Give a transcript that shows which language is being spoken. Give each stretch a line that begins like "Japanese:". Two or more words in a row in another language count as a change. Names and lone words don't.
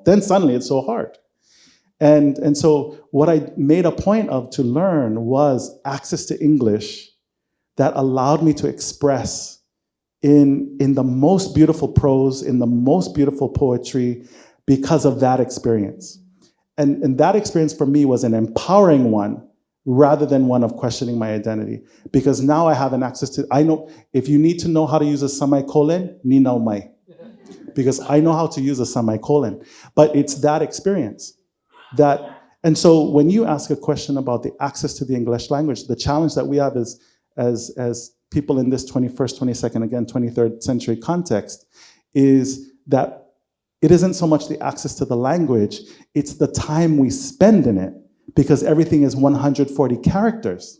English: Then suddenly it's so hard. And so what I made a point of to learn was access to English that allowed me to express in the most beautiful prose, in the most beautiful poetry, because of that experience. And that experience for me was an empowering one, rather than one of questioning my identity. Because now I have an access to, I know, if you need to know how to use a semicolon,
Māori: ni nau mai.
English: Because I know how to use a semicolon. But it's that experience. And so when you ask a question about the access to the English language, the challenge that we have is, as people in this 21st, 22nd, again, 23rd century context, is that it isn't so much the access to the language, it's the time we spend in it, because everything is 140 characters.